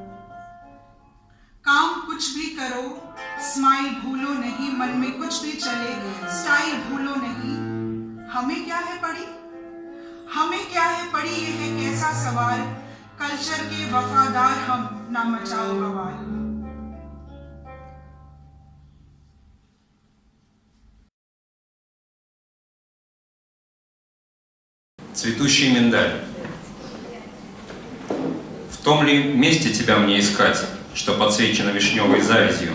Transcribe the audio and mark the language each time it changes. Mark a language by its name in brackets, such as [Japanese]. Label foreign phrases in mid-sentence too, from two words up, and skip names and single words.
[Hindi] काम कुछ भी करो स्माइल भूलो नहीं, मन में कुछ भी चले स्टाइल भूलो नहीं. हमें क्या है पड़ी, हमें क्या है पड़ी, ये है कैसा सवाल. कल्चर के वफादार हम, ना मचाओ बवाल. [Russian] Цветущий миндаль. В том ли месте тебя мне искать, что подсвечено вишневой завязью?